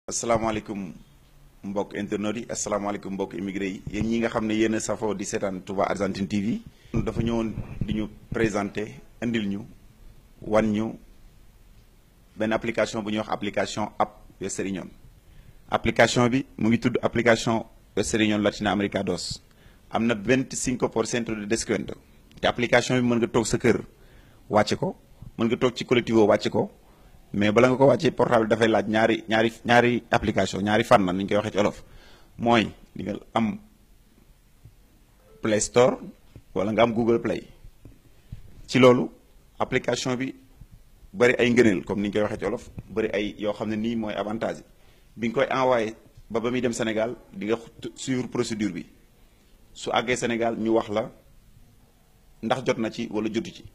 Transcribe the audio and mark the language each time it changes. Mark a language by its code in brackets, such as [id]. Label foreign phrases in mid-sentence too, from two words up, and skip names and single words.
[wo] asalaamaaleykum mbokk internautes yi asalaamaaleykum mbokk immigré yi yéen ñi nga xam ne yéen a safoo di seetaan Touba Argentine TV. dafa ñëwoon di ñu présenté indil ñu wan ñu benn application bu ñuy wax application app Western Union. application bi mu ngi tudd application Western Union Latina America 2 am na 25% [es] de descuento [wo] te application bi mën nga toog sa kër wàcce ko mën nga toog ci collectivo wàcce ko. mais bala nga ko wàccee portable dafay laaj ñaari application ñaari fànn ni ñu koy waxee ci olof mooy di nga am Play Store wala nga am Google Play ci loolu application bi bëri ay ngëneel comme ni ñu koy waxee ci olof bëri ay yoo xam ne nii mooy avantage yi bi nga koy envoyé ba muy dem Sénégal di nga suivre procédure bi su àggee Sénégal ñu wax la ndax jot na ci wala jotu ci.